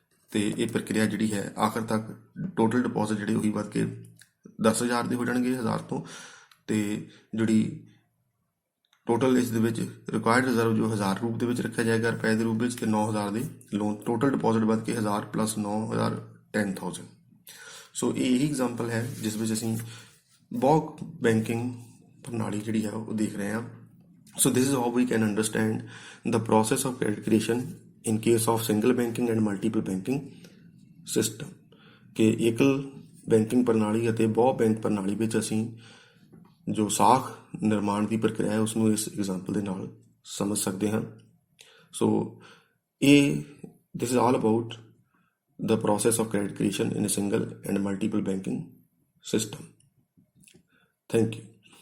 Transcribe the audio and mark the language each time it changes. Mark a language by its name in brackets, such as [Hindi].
[Punjabi] ਅਤੇ ਇਹ ਪ੍ਰਕਿਰਿਆ ਜਿਹੜੀ ਹੈ ਆਖਰ ਤੱਕ ਟੋਟਲ ਡਿਪੋਜ਼ਿਟ ਜਿਹੜੇ ਉਹੀ ਵੱਧ ਕੇ 10000 ਦੇ ਹੋ ਜਾਣਗੇ 1000 ਤੋਂ, ਅਤੇ ਜਿਹੜੀ ਟੋਟਲ ਇਸ ਦੇ ਵਿੱਚ ਰਿਕੁਆਇਰਡ ਰਿਜ਼ਰਵ ਜੋ 1000 ਰੂਪ ਦੇ ਵਿੱਚ ਰੱਖਿਆ ਜਾਏਗਾ ਰੁਪਏ ਦੇ ਰੂਪ ਵਿੱਚ, ਅਤੇ 9000 ਦੇ ਲੋਨ, ਟੋਟਲ ਡਿਪੋਜ਼ਿਟ ਵੱਧ ਕੇ 1000 + 9000 10,000। ਸੋ ਇਹ ਇਹੀ ਐਗਜ਼ਾਮਪਲ ਹੈ ਜਿਸ ਵਿੱਚ ਅਸੀਂ ਬਹੁਤ ਬੈਂਕਿੰਗ ਪ੍ਰਣਾਲੀ ਜਿਹੜੀ ਹੈ ਉਹ ਦੇਖ ਰਹੇ ਹਾਂ। [English] So this is how we can understand the process of credit creation in case of single banking and multiple banking system, [Punjabi] ਕਿ एकल ਬੈਂਕਿੰਗ ਪ੍ਰਣਾਲੀ ਅਤੇ ਬਹੁ ਬੈਂਕ ਪ੍ਰਣਾਲੀ ਵਿੱਚ ਅਸੀਂ ਜੋ ਸਾਖ ਨਿਰਮਾਣ ਦੀ ਪ੍ਰਕਿਰਿਆ ਹੈ ਉਸਨੂੰ ਇਸ ਐਗਜ਼ਾਮਪਲ ਦੇ ਨਾਲ ਸਮਝ ਸਕਦੇ ਹਾਂ। [English] So ਇਹ this is all about the process of credit creation in a single and multiple banking system. Thank you.